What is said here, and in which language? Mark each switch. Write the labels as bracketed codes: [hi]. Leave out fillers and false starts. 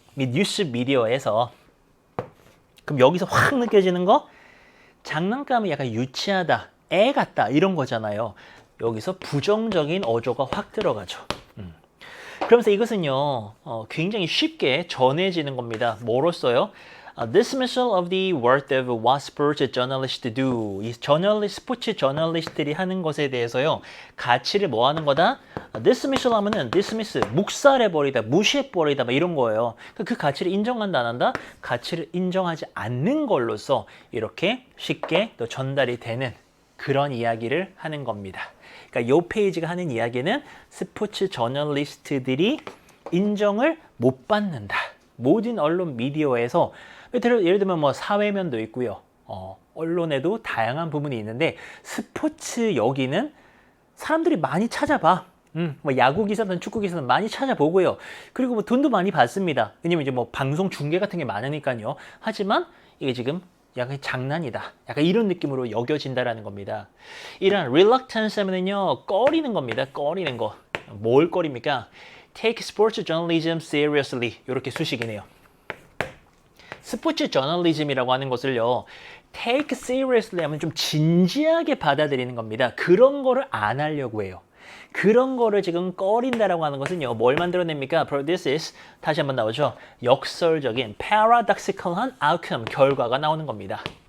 [ko] 뉴스 미디어에서. 그럼 여기서 확 느껴지는 거? 장난감이 약간 유치하다, 애 같다 이런 거잖아요. 여기서 부정적인 어조가 확 들어가죠. 그러면서 이것은요, 굉장히 쉽게 전해지는 겁니다. 뭐로써요? [en] Dismissal of the worth of what sports journalists do. [ko] 이 스포츠 저널리스트들이 하는 것에 대해서요, 가치를 뭐 하는 거다? Dismissal 하면은 dismiss, 묵살해버리다, 무시해버리다, 막 이런 거예요. 그 가치를 인정한다, 안 한다? 가치를 인정하지 않는 걸로써 이렇게 쉽게 또 전달이 되는 그런 이야기를 하는 겁니다. 그러니까 이 페이지가 하는 이야기는 스포츠 저널리스트들이 인정을 못 받는다. 모든 언론 미디어에서 예를 들면 뭐 사회면도 있고요. 언론에도 다양한 부분이 있는데 스포츠 여기는 사람들이 많이 찾아봐. 뭐 야구 기사든 축구 기사든 많이 찾아보고요. 그리고 뭐 돈도 많이 받습니다. 왜냐면 이제 뭐 방송 중계 같은 게 많으니까요. 하지만 이게 지금 약간 장난이다. 약간 이런 느낌으로 여겨진다라는 겁니다. 이런 reluctance 하면은요, 꺼리는 겁니다. 꺼리는 거. 뭘 꺼립니까? [en] Take sports journalism seriously. [ko] 이렇게 수식이네요. 스포츠 저널리즘이라고 하는 것을요, [en] take seriously [ko] 하면 좀 진지하게 받아들이는 겁니다. 그런 거를 안 하려고 해요. 그런 거를 지금 꺼린다라고 하는 것은요, 뭘 만들어냅니까? Produces, 다시 한번 나오죠. 역설적인, paradoxical한 outcome, 결과가 나오는 겁니다.